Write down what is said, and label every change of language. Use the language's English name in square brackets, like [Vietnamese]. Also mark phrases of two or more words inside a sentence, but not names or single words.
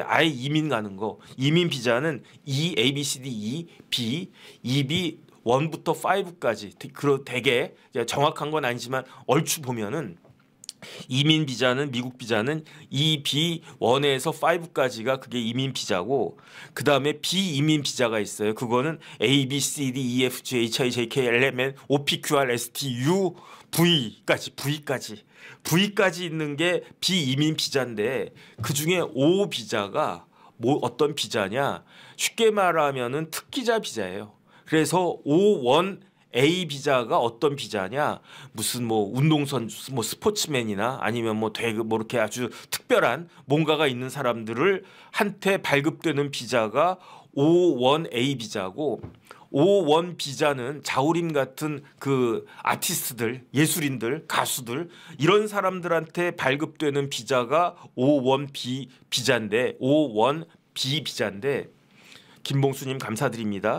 [Korean] 아예 이민 가는 거. 이민 비자는 E, A, B, C, D, E, B, EB 1부터 5까지 그런 되게 정확한 건 아니지만 얼추 보면은 이민 비자는 미국 비자는 EB1에서 5까지가 그게 이민 비자고 그다음에 비이민 비자가 있어요. 그거는 A, B, C, D, E, F, G, H, I, J, K, L, M, N, O, P, Q, R, S, T, U, V까지 있는 게 비이민 비자인데 그중에 O 비자가 뭐 어떤 비자냐? 쉽게 말하면은 특기자 비자예요. 그래서 O1 A 비자가 어떤 비자냐? 무슨 뭐 운동선수, 뭐 스포츠맨이나 아니면 뭐 되게 뭐 이렇게 아주 특별한 뭔가가 있는 사람들을 한테 발급되는 비자가 O1 A 비자고 O1 비자는 자우림 같은 그 아티스트들, 예술인들, 가수들 이런 사람들한테 발급되는 비자가 O1 B 비자인데 O1 B 비자인데 김봉수님 감사드립니다.